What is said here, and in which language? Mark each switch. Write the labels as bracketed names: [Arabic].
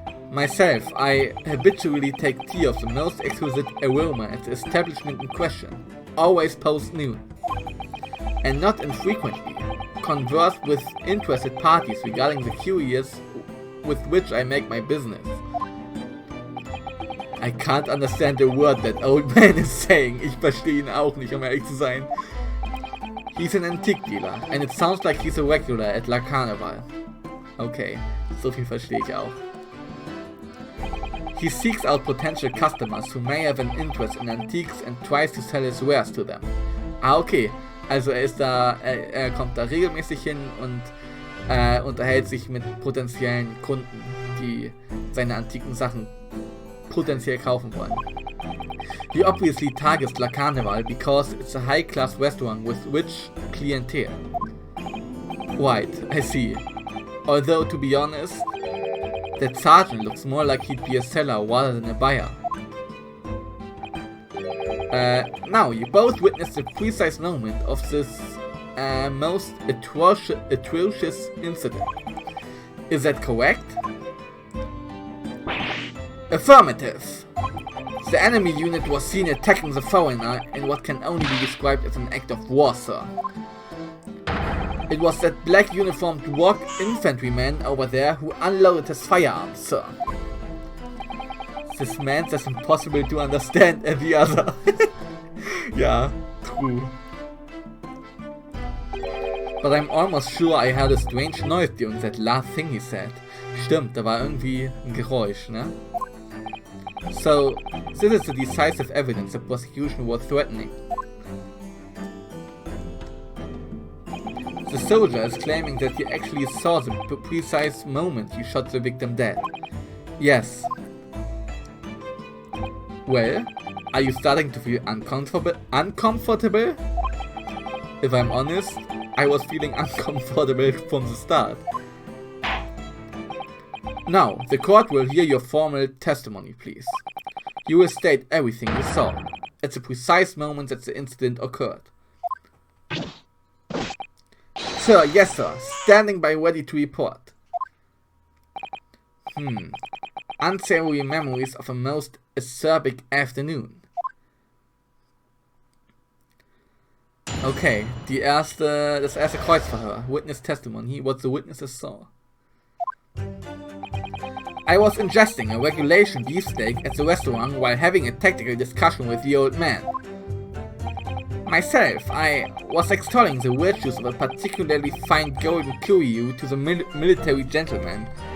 [English] Myself, I habitually take tea of the most exquisite aroma at the establishment in question, always post-noon, and not infrequently converse with interested parties regarding the curious with which I make my business. I can't understand a word that old man is saying. [German] Ich verstehe ihn auch nicht, um ehrlich zu sein. [English] He's an antique dealer, and it sounds like he's a regular at La Carnival. [German] Okay, so viel verstehe ich auch. [English] He seeks out potential customers who may have an interest in antiques and tries to sell his wares to them. [German] Okay, also er kommt da regelmäßig hin und unterhält sich mit potenziellen Kunden, die seine antiken Sachen potenziell kaufen wollen. [English] He obviously targets La Carnival because it's a high-class restaurant with rich clientele. Right, I see. Although, to be honest, that sergeant looks more like he'd be a seller rather than a buyer. Now, you both witnessed the precise moment of this most atrocious incident. Is that correct? Affirmative. The enemy unit was seen attacking the foreigner in what can only be described as an act of war, sir. It was that black uniformed dwarf infantryman over there who unloaded his firearms, sir. This man's as impossible to understand as the other. Yeah, true. But I'm almost sure I heard a strange noise during that last thing he said. [German] Stimmt, da war irgendwie ein Geräusch, ne? [English] So, this is the decisive evidence the prosecution was threatening. The soldier is claiming that he actually saw the precise moment he shot the victim dead. Yes. Well, are you starting to feel uncomfortable? If I'm honest, I was feeling uncomfortable from the start. Now, the court will hear your formal testimony, please. You will state everything you saw, at the precise moment that the incident occurred. Sir, yes sir, standing by ready to report. Unsavory memories of a most acerbic afternoon. [German] Okay, das erste Kreuzverhör. [English] Witness testimony, what the witnesses saw. I was ingesting a regulation beefsteak at the restaurant while having a tactical discussion with the old man. Myself, I was extolling the virtues of a particularly fine golden curio to the military gentleman.